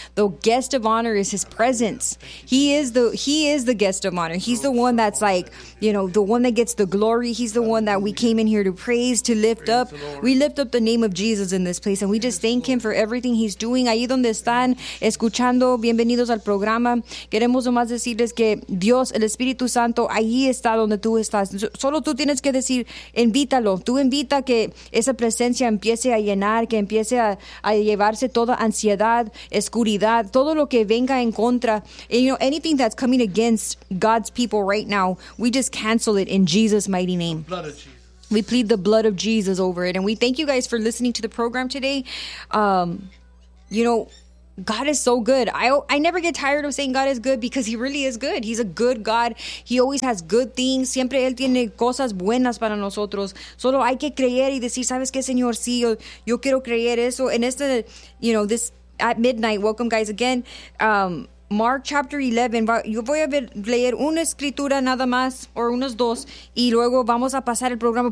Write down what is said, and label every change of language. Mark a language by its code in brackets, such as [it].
[en] The guest of honor is His presence. He is the guest of honor. He's the one that's like, you know, the one that gets the glory. He's the one that we came in here to praise, to lift up. We lift up the name of Jesus in this place, and we just thank Him for everything He's doing. [es] Ahí donde están escuchando, bienvenidos al programa. Queremos nomás decirles que Dios, el Espíritu Santo, ahí está donde tú estás. Solo tú tienes que decir, invítalo. Tú invita que esa presencia empiece a llenar, que empiece a llevarse toda ansiedad, oscuridad, todo lo que venga en contra. [en] And, you know, anything that's coming against God's people right now, we just cancel it in Jesus' mighty name. The blood of Jesus. We plead the blood of Jesus over it. And we thank you guys for listening to the program today. You know, God is so good. I never get tired of saying God is good because He really is good. He's a good God. He always has good things. [es] Siempre Él tiene cosas buenas para nosotros. Solo hay que creer y decir, ¿sabes qué, Señor? Sí, yo quiero creer eso. [en] And it's the, you know, this at midnight. Welcome, guys, again. Mark chapter 11. [es] Yo voy a leer una escritura nada más, or unos dos, y luego vamos a pasar el programa.